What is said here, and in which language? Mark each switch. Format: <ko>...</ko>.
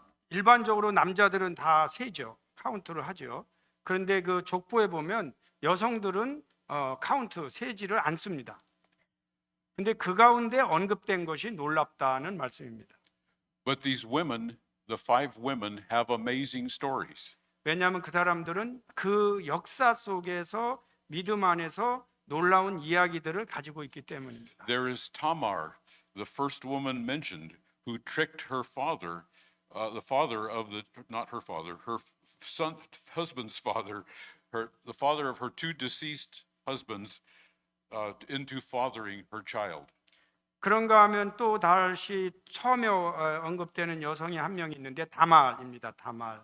<ko>일반적으로 남자들은 다 세죠. 카운트를 하죠. 그런데 그 족보에 보면 여성들은 카운트 세지를 않습니다. 근데 그 가운데 언급된 것이 놀랍다는 말씀입니다.</ko> <en>But these women, the 5 women, have amazing stories.</en> <ko>왜냐하면 그 사람들은 그 역사 속에서 믿음 안에서 놀라운 이야기들을 가지고 있기 때문입니다.</ko> <en>There is Tamar, the first woman mentioned, who tricked her father, the father of the, not her father, her son, husband's father, the father of her 2 deceased husbands, into fathering her child.</en> <ko>그런가 하면 또 다시 처음에 언급되는 여성이 한 명 있는데 다말입니다. 다말.</ko>